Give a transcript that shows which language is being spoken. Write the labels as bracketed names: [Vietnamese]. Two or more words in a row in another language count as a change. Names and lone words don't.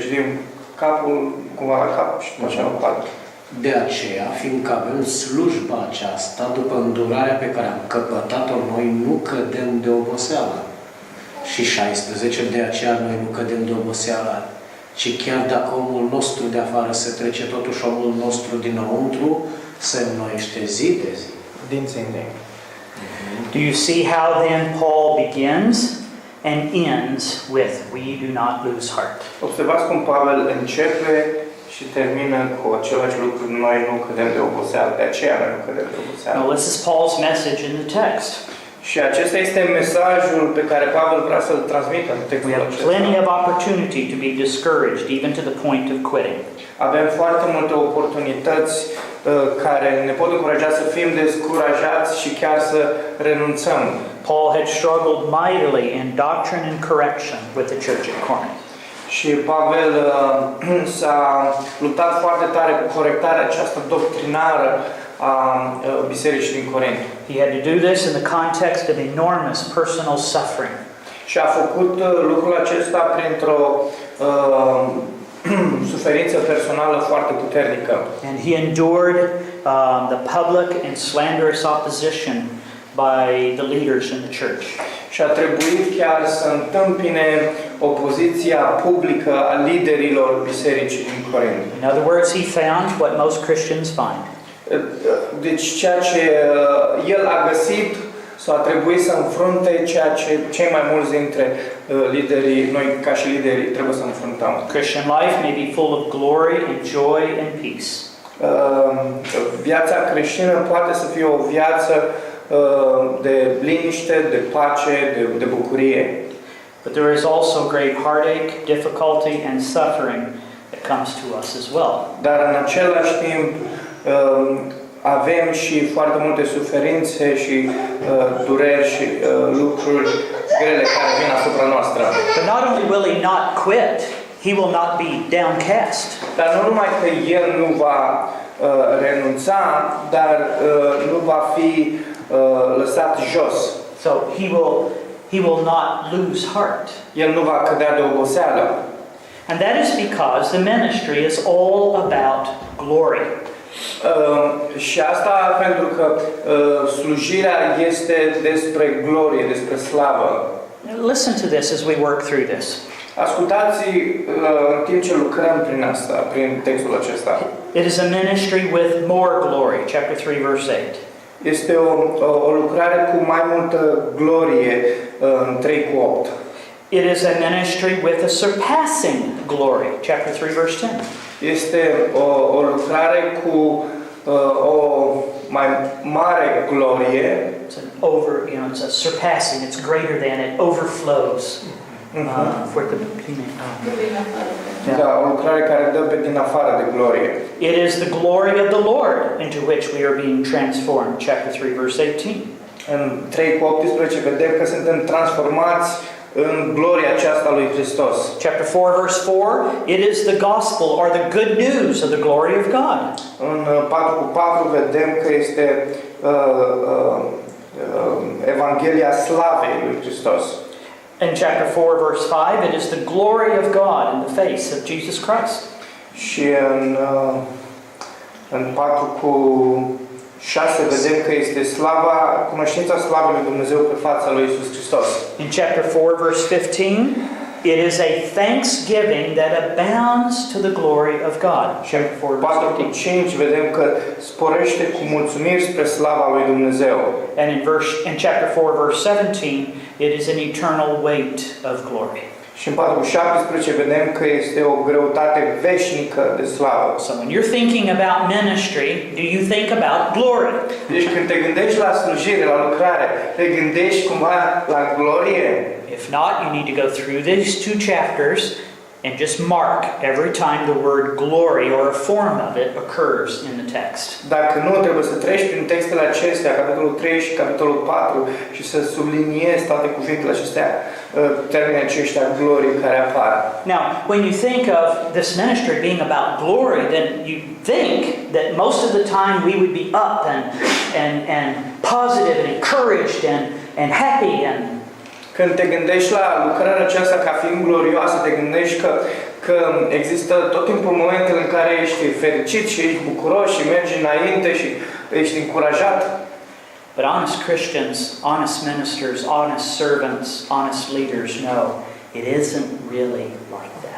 [Romanian] Citim capul cumva la cap și după aceea la 4. De aceea, fiindcă avem slujba aceasta, după îndurarea pe care am căpătat-o noi, nu cădem de oboseală. Și 16, de aceea noi nu cădem de oboseală, ci chiar dacă omul nostru de afară se trece, totuși omul nostru dinăuntru se înnoiește zi de zi. Din zi în zi. [English] Do you see how then Paul begins and ends with, we do not lose heart? [Romanian] Observați cum Pavel începe și termină cu același lucru, noi nu cădem de oboseală, de aceea noi nu cădem de oboseală. [English] Now this is Paul's message in the text. [Romanian] Și acesta este mesajul pe care Pavel vrea să-l transmită în [English] We [Romanian] textul [English] have [Romanian] acesta. [English] plenty of opportunity to be discouraged, even to the point of quitting. [Romanian] Avem foarte multe oportunități care ne pot încuraja să fim descurajați și chiar să renunțăm. [English] Paul had struggled mightily in doctrine and correction with the church at Corinth. [Romanian] Și Pavel s-a luptat foarte tare cu corectarea aceasta doctrinară a bisericii din Corint. [English] He had to do this in the context of enormous personal suffering. [Romanian] Și a făcut lucrul acesta printr-o suferință personală foarte puternică. [English] And he endured the public and slanderous opposition by the leaders in the church. [Romanian] Și a trebuit chiar să întâmpine opoziția publică a liderilor bisericii din Corint. [English] In other words, he found what most Christians find. [Romanian] Deci ceea ce el a găsit sau a trebuit să înfrunte ceea ce cei mai mulți dintre liderii, noi ca și lideri, trebuie să înfruntăm. [English] Christian life may be full of glory and joy and peace. [Romanian] Viața creștină poate să fie o viață de liniște, de pace, de bucurie. [English] But there is also great heartache, difficulty, and suffering that comes to us as well. [Romanian] Dar în același timp avem și foarte multe suferințe și dureri și lucruri grele care vin asupra noastră. [English] But not only will he not quit, he will not be downcast. [Romanian] Dar nu numai că el nu va renunța, dar nu va fi lăsat jos. [English] So he will not lose heart. [Romanian] El nu va cădea de oboseală. [English] And that is because the ministry is all about glory. [Romanian] Și asta pentru că slujirea este despre glorie, despre slavă. [English] Listen to this as we work through this. [Romanian] Ascultați în timp ce lucrăm prin asta, prin textul acesta. [English] It is a ministry with more glory, chapter 3, verse 8. [Romanian] Este o lucrare cu mai multă glorie în 3:8. [English] It is a ministry with a surpassing glory, chapter 3, verse 10. [Romanian] Este o lucrare cu o mai mare glorie. [English] It's an it's a surpassing, it's greater than, it overflows. For the [Romanian] Da, o lucrare care dă pe din afară de glorie. [English] It is the glory of the Lord into which we are being transformed, chapter 3, verse 18. [Romanian] În 3:18 vedem că suntem transformați în gloria aceasta lui Hristos. [English] Chapter 4, verse 4, it is the gospel or the good news of the glory of God. [Romanian] În 4:4 vedem că este Evanghelia slavei lui Hristos. [English] In chapter 4, verse 5, it is the glory of God in the face of Jesus Christ. [Romanian] Și în 4:6 vedem că este cunoștința slavei lui Dumnezeu pe fața lui Iisus Hristos. [English] In chapter 4, verse 15, it is a thanksgiving that abounds to the glory of God. Chapter 4, verse 15. [Romanian] 4:5 vedem că sporește cu mulțumiri spre slava lui Dumnezeu. [English] And in chapter 4, verse 17, it is an eternal weight of glory. [Romanian] Și în 4:17 vedem că este o greutate veșnică de slavă. [English] So when you're thinking about ministry, do you think about glory? [Romanian] Deci când te gândești la slujire, la lucrare, te gândești cumva la glorie? [English] If not, you need to go through these two chapters and just mark every time the word glory or a form of it occurs in the text. [Romanian] Dacă nu, trebuie să treci prin textele acestea, capitolul 3 și capitolul 4, și să subliniezi toate cuvintele acestea, termenii aceștia, glorii care apar. [English] Now, when you think of this ministry being about glory, then you think that most of the time we would be up and positive and encouraged and happy and [Romanian] Când te gândești la lucrarea aceasta ca fiind glorioasă, te gândești că există tot timpul momentele în care ești fericit și ești bucuros și mergi înainte și ești încurajat. [English] But honest Christians, honest ministers, honest servants, honest leaders know it isn't really like that.